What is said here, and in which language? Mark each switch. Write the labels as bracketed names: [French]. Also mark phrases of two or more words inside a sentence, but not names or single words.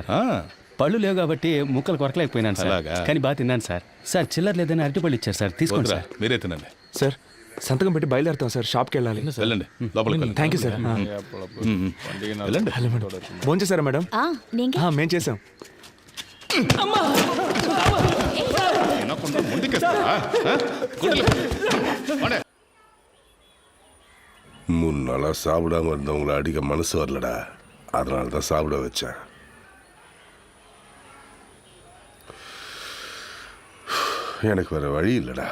[Telugu] పళ్ళు లేవు కాబట్టి ముక్కలు కొరకలేకపోయినాను సార్. కానీ బాగా తిన్నాను సార్. సార్ చిల్లర లేదని అరటిపళ్ళు ఇచ్చారు సార్, తీసుకోండి సార్. మీరే తినండి సార్. సంతకం పెట్టి బయలుదేరుతాం సార్. షాప్కి వెళ్ళాలి. వెళ్ళండి, లోపలికి [English] thank you sir. [Telugu] వెళ్ళండి. ఫోన్ చేశారా మేడం? మేము చేసాం. [Tamil] மூணு நாளா சாப்பிடாம இருந்தவங்களை அடிக்க மனசு வரலடா. அதனால தான் சாப்பிட வச்சேன். எனக்கு வேற வழி இல்லைடா.